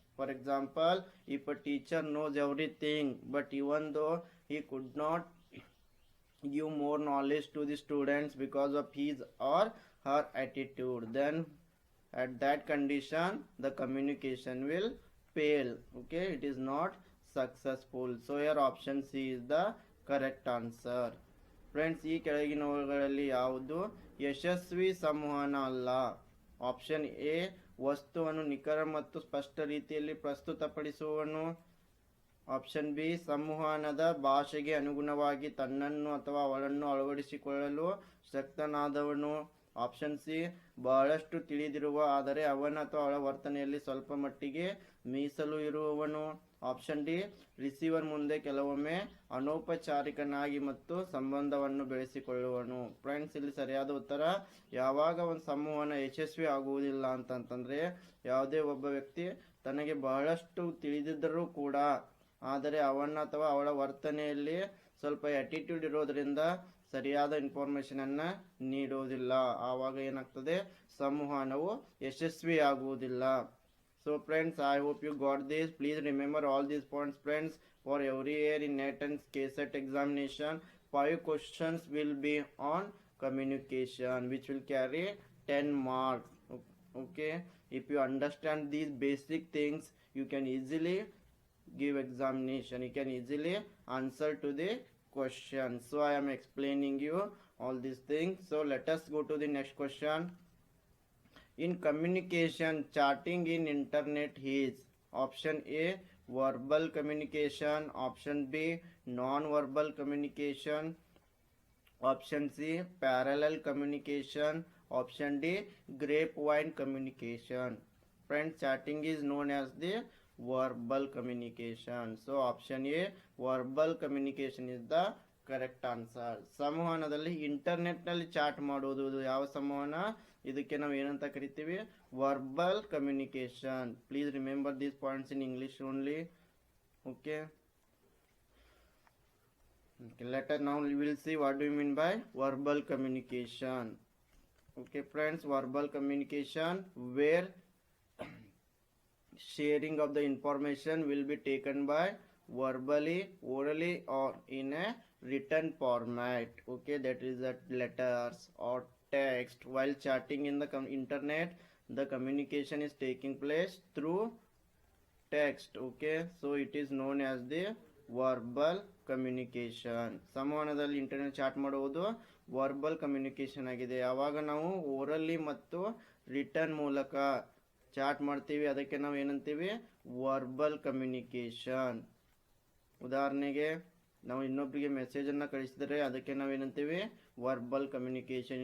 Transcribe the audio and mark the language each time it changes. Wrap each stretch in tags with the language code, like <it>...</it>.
<en>For example, if a teacher knows everything but even though he could not give more knowledge to the students because of his or her attitude, then at that condition the communication will fail. Okay, it is not successful. So your option C is the correct answer.</en> <kn>Friends, ಈ ಕೆಳಗಿನವುಗಳಲ್ಲಿ ಯಾವುದು ಯಶಸ್ವಿ ಸಂವಹನ ಅಲ್ಲ? Option A, ವಸ್ತುವನ್ನು ನಿಖರ ಮತ್ತು ಸ್ಪಷ್ಟ ರೀತಿಯಲ್ಲಿ ಪ್ರಸ್ತುತಪಡಿಸುವವನು. ಆಪ್ಷನ್ ಬಿ, ಸಂವಹನದ ಭಾಷೆಗೆ ಅನುಗುಣವಾಗಿ ತನ್ನನ್ನು ಅಥವಾ ಅವಳನ್ನು ಅಳವಡಿಸಿಕೊಳ್ಳಲು ಶಕ್ತನಾದವನು. ಆಪ್ಷನ್ ಸಿ, ಬಹಳಷ್ಟು ತಿಳಿದಿರುವ ಆದರೆ ಅವನ ಅಥವಾ ಅವಳ ವರ್ತನೆಯಲ್ಲಿ ಸ್ವಲ್ಪ ಮಟ್ಟಿಗೆ ಮೀಸಲು ಇರುವವನು. ಆಪ್ಷನ್ ಡಿ, ರಿಸೀವರ್ ಮುಂದೆ ಕೆಲವೊಮ್ಮೆ ಅನೌಪಚಾರಿಕನಾಗಿ ಮತ್ತು ಸಂಬಂಧವನ್ನು ಬೆಳೆಸಿಕೊಳ್ಳುವನು. ಫ್ರೆಂಡ್ಸ್, ಇಲ್ಲಿ ಸರಿಯಾದ ಉತ್ತರ, ಯಾವಾಗ ಒಂದು ಸಂವಹನ ಯಶಸ್ವಿ ಆಗುವುದಿಲ್ಲ ಅಂತಂತಂದರೆ ಯಾವುದೇ ಒಬ್ಬ ವ್ಯಕ್ತಿ ತನಗೆ ಬಹಳಷ್ಟು ತಿಳಿದಿದ್ದರೂ ಕೂಡ ಆದರೆ ಅವನ ಅಥವಾ ಅವಳ ವರ್ತನೆಯಲ್ಲಿ ಸ್ವಲ್ಪ ಆಟಿಟ್ಯೂಡ್ ಇರೋದರಿಂದ ಸರಿಯಾದ ಇನ್ಫಾರ್ಮೇಷನನ್ನು ನೀಡುವುದಿಲ್ಲ. ಆವಾಗ ಏನಾಗ್ತದೆ, ಸಂವಹನವು ಯಶಸ್ವಿಯಾಗುವುದಿಲ್ಲ.</kn> <en>So friends, I hope you got this. Please remember all these points, friends. For every year in NET and KCET examination, 5 questions will be on communication, which will carry 10 marks. Okay, if you understand these basic things, you can easily give examination. You can easily answer to the question. So I am explaining you all these things. So let us go to the next question. In communication, chatting in internet is option A, verbal communication. Option B, non-verbal communication. Option C, parallel communication. Option D, grapevine communication. Friends, chatting is known as the verbal communication. So option A, verbal communication is the correct answer.</en> <kn>ಸಂವಹನದಲ್ಲಿ ಇಂಟರ್ನೆಟ್ನಲ್ಲಿ chat ಮಾಡೋದು ಯಾವ ಸಂವಹನ? ಇದಕ್ಕೆ ನಾವು ಏನಂತ ಕರಿತೀವಿ? Verbal communication.</kn> <en>Please remember these points in English only. Okay, later now we will see what do you mean by verbal communication. Okay friends, verbal communication where sharing of the information will be taken by verbally, orally or in a written format. Okay, that is that letters or text. While chatting in the internet, the communication is taking place through text. Okay, so it is known as the verbal communication.</en> <kn>ಸಂವಹನದಲ್ಲಿ internet chat ಮಾಡುವುದು verbal communication ಆಗಿದೆ. ಯಾವಾಗ ನಾವು orally ಮತ್ತು return ಮೂಲಕ chat ಮಾಡ್ತೀವಿ ಅದಕ್ಕೆ ನಾವು ಏನಂತೀವಿ ವರ್ಬಲ್ ಕಮ್ಯುನಿಕೇಷನ್. ಉದಾಹರಣೆಗೆ ನಾವು ಇನ್ನೊಬ್ಬರಿಗೆ ಮೆಸೇಜನ್ನು ಕಳಿಸಿದರೆ ಅದಕ್ಕೆ ನಾವೇನಂತೀವಿ ವರ್ಬಲ್ ಕಮ್ಯುನಿಕೇಷನ್.</kn>